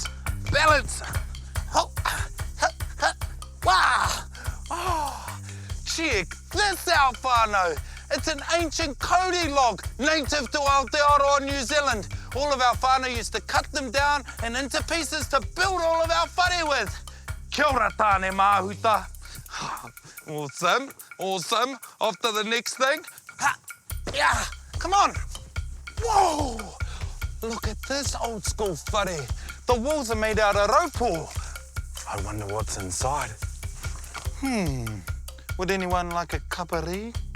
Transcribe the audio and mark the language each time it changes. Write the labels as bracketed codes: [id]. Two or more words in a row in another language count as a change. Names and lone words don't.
[en] Balance. Wow. Oh, check this out, whānau. It's an ancient Kauri log, native to Aotearoa, New Zealand. All of our whānau used to cut them down and into pieces to build all of our whare with. [mi] Kia ora tāne māhuta. [en] Awesome, awesome. Off to the next thing. Yeah, come on. Whoa! Look at this old school whare. The walls are made out of raupo. I wonder what's inside. Would anyone like a kauri?